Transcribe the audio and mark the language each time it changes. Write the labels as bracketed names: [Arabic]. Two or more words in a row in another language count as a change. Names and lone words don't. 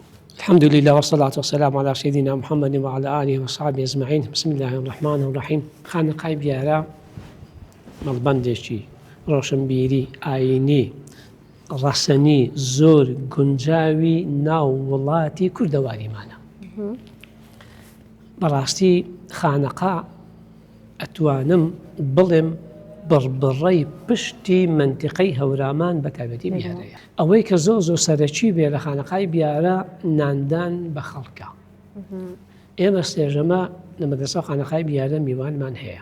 [Arabic] الحمد لله والصلاة والسلام على سيدنا محمد وعلى آله وصحبه أجمعين بسم الله الرحمن الرحيم [Central Kurdish] خانقای بیارە مەڵبەندێکی ڕۆشنبیری ئاینی ڕەسەنی زۆر گونجاوی ناو وڵاتی کوردەواریمانە بەڕاستی خانەقا ئەتوانم بڵێم بڕبڕەی پشتی منتیقەی هەورامان بەتایبەتی بیارەیە ئەوەی کە زۆر سەرەکی بێ لە خانەقای بیارە ناندان بە خەڵکە ئێمە سێژەمە لە مەدرسە خانەقای بیارە میوانمان هەیە